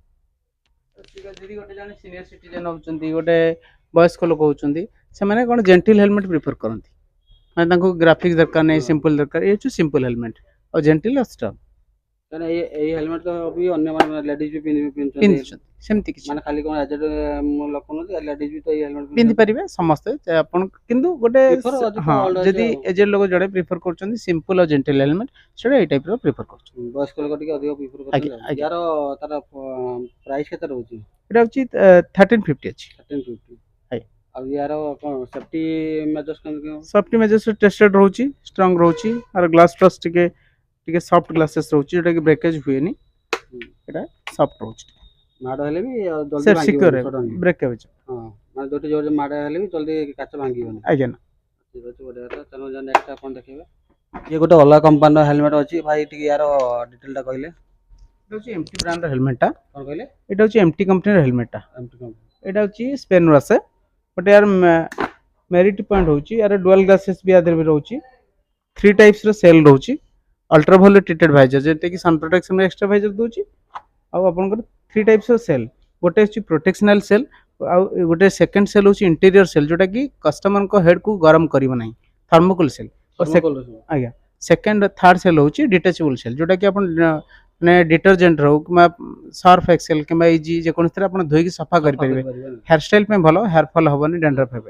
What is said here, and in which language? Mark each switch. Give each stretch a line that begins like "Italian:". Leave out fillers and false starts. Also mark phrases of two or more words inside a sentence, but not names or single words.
Odia: ଠିକ୍ ଅଛି ଯଦି ଗୋଟେ ଜଣେ
English: senior citizen
Odia: ହେଉଛନ୍ତି ଗୋଟେ ବୟସ୍କ ଲୋକ ହେଉଛନ୍ତି ସେମାନେ କ'ଣ
English: gentle helmet prefer
Odia: କରନ୍ତି ମାନେ ତାଙ୍କୁ ଗ୍ରାଫିକ୍ସ ଦରକାର ନାହିଁ ସିମ୍ପଲ୍ ଦରକାର ଏ ହେଉଛି
English: simple helmet
Odia: ଆଉ ଜେଣ୍ଟିଲ୍ ଆଉ ଷ୍ଟ୍ରଙ୍ଗ କାରଣ ଏଇ ହେଲମେଟ୍ ତ ବି ଅନ୍ୟମାନେ ଲେଡିଜ୍ ବି ପିନ୍ଧୁଛନ୍ତି ପିନ୍ଧୁଛନ୍ତି ସେମିତି କିଛି ମାନେ ଖାଲି କ'ଣ ଏଜେଡ୍ ଲୋକ ନୁହନ୍ତି ଲେଡିଜ୍ ବି ତ ଏଇ ହେଲମେଟ୍ ପିନ୍ଧିପାରିବେ ସମସ୍ତେ ଆପଣ କିନ୍ତୁ ଗୋଟେ Prefer ଅଧିକ ହଁ
English: old age
Odia: ଯଦି ଆଉ। ଏଜେଡ୍ ଲୋକ ଜଣେ ପ୍ରିଫର କରୁଛନ୍ତି ସିମ୍ପଲ୍ ଆଉ
English: gentle helmet
Odia: ସେଇଟା ଏଇ ଟାଇପ୍ର ପ୍ରିଫର କରୁଛନ୍ତି। ବୟସ୍କ ଲୋକ ଟିକେ ଅଧିକ ପ୍ରିଫର ଆଜ୍ଞା, କରୁଛନ୍ତି। ଆଜ୍ଞା। ୟାର ତାର ପ୍ରାଇସ୍ କେତେ ରହୁଛି? ଏଇଟା ହେଉଛି 1350 ଅଛି 1350। ଆଜ୍ଞା। ଆଉ ୟାର କ'ଣ
English: safety measures
Odia: କେମିତି କ'ଣ?
English: soft measures tested
Odia: ରହୁଛି ଷ୍ଟ୍ରଙ୍ଗ ରହୁଛି ଆର
English: glass flass
Odia: ଟିକେ
English: soft glasses
Odia: ରହୁଛି ଯୋଉଟାକି ବ୍ରେକେଜ୍ ହୁଏନି ଏଇଟା ସଫ୍ଟ ରହୁଛି ମାଡ଼ ହେଲେ ବି ଜଲ୍ଦି ସେ ସିକ୍ୟୁର ଭାଙ୍ଗିବନି ସଡନ୍ଲି। ବ୍ରେକେଜ୍ ହଁ ମାନେ ଯୋଉଠି ଯୋଉଠି ମାଡ଼ ହେଲେ ବି ଜଲ୍ଦି କାଚ ଭାଙ୍ଗିବନି। ଆଜ୍ଞା ନା ଠିକ୍ ଅଛି ବଢ଼ିଆ କଥା। ଚାଲୁ ନେକ୍ସଟ ଆପଣ ଦେଖିବେ। ଇଏ ଗୋଟେ ଅଲଗା କମ୍ପାନୀର ହେଲମେଟ୍ ଅଛି ଭାଇ ଟିକେ ୟାର ଡିଟେଲଟା କହିଲେ।
Bangla: এটা হচ্ছে এমটি ব্র্যান্ডর হেলমেটটা
Odia: କ'ଣ କହିଲେ?
Bangla: এটা হচ্ছে এমটি কোম্পানির হেলমেটটা
Odia: ଏମିତି କ'ଣ?
Bangla: এটা হচ্ছে
Odia: স্পেনରୁ ଆସେ ବଟ୍ ୟାର
English: merit point
Odia: ହେଉଛି ୟାର
English: dual glasses
Odia: ବି ଆଦେହରେ ବି ରହୁଛି 3 ଟାଇପ୍ସର ସେଲ୍ ରହୁଛି ଅଲ୍ଟ୍ରାଭାୟୋଲେଟ୍
English: treated visor
Odia: ଯେମିତିକି
English: sun protection extra visor
Odia: ଦେଉଛି ଆଉ ଆପଣଙ୍କର 3 ଟାଇପ୍ସର ସେଲ୍ ଗୋଟେ ହେଉଛି
English: protectional shell
Odia: ଆଉ ଗୋଟେ
English: second shell
Odia: ହେଉଛି
English: interior shell
Odia: ଯୋଉଟାକି କଷ୍ଟମରଙ୍କ ହେଡ୍କୁ ଗରମ କରିବ ନାହିଁ
English: thermocol shell
Odia: ଆଜ୍ଞା
English: second third shell
Odia: ହେଉଛି
English: detachable shell
Odia: ଯୋଉଟାକି ଆପଣ ମାନେ ଡିଟର୍ଜେଣ୍ଟ ହଉ କିମ୍ବା ସର୍ଫ ଏକ୍ସେଲ୍ କିମ୍ବା ଇଜି ଯେକୌଣସିଥିରେ ଆପଣ ଧୋଇକି ସଫା କରିପାରିବେ
English: hair style
Odia: ପାଇଁ ଭଲ
English: hair fall
Odia: ହେବନି ଡ୍ୟାଣ୍ଡ୍ରଫ୍ ହେବନି